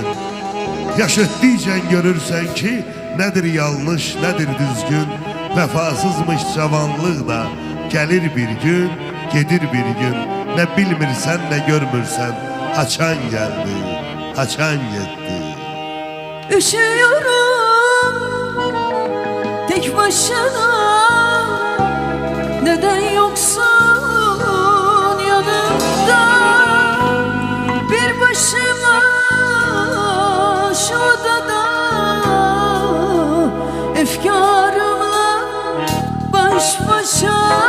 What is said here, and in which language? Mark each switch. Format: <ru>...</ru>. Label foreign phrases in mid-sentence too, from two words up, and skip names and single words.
<az>Yaş ötdikcə görürsən ki, nədir yanlış, nədir düzgün. Vəfasızmış cavanlıq da gəlir bir gün, gedir bir gün. Nə bilmirsən, nə görmürsən, haçan gəldi, haçan getdi.</az> <tr>Üşüyorum tek başına, neden yoksun yanımda? Bir başıma şu odada, efkarımla baş başa.</tr>